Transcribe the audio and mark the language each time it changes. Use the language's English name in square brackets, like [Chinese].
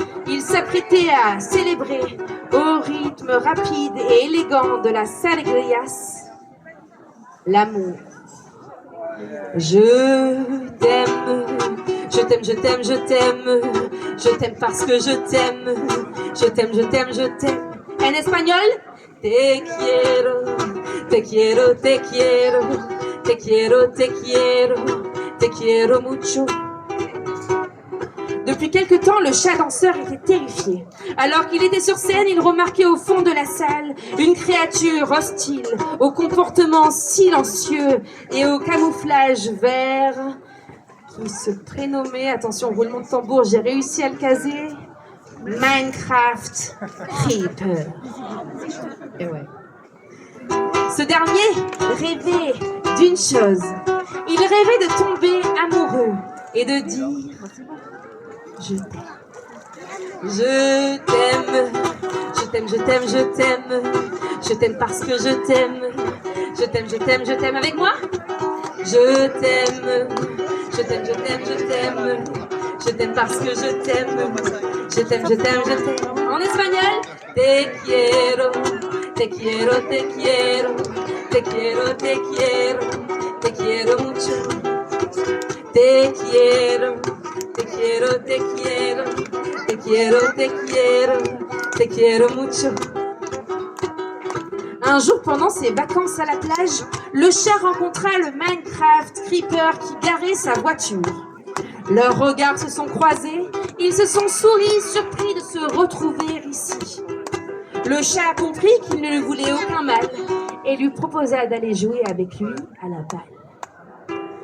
[French] Il s'apprêtait à célébrer au rythme rapide et élégant de la alegrías l'amour. Je t'aime, Je t'aime, je t'aime, je t'aime. Je t'aime parce que je t'aime. Je t'aime, je t'aime, je t'aime. En espagnol, [Spanish] te quiero, te quiero, te quiero, te quiero, te quiero, te quiero mucho. [French] Depuis quelque temps, le chat danseur était terrifié. Alors qu'il était sur scène, il remarquait au fond de la salle une créature hostile, au comportement silencieux et au camouflage vert, qui se prénommait, attention, roulement de tambour, j'ai réussi à le caser, Minecraft Creeper. Et ouais. Ce dernier rêvait d'une chose. Il rêvait de tomber amoureux et de dire je t'aime. Je t'aime. Je t'aime, je t'aime, je t'aime. Je t'aime parce que je t'aime. Je t'aime, je t'aime, je t'aime. Avec moi? Je t'aime. Je t'aime, je t'aime, je t'aime. Je t'aime parce que je t'aime. Je t'aime, je t'aime, je t'aime. En espagnol, [Spanish] te quiero, te quiero, te quiero, te quiero, te quiero, te quiero mucho. Te quiero, te quiero, te quiero, te quiero, te quiero, te quiero mucho. [French] Un jour, pendant ses vacances à la plage, le chat rencontra le Minecraft Creeper qui garait sa voiture. Leurs regards se sont croisés, ils se sont souris, surpris de se retrouver ici. Le chat a compris qu'il ne lui voulait aucun mal et lui proposa d'aller jouer avec lui à la balle.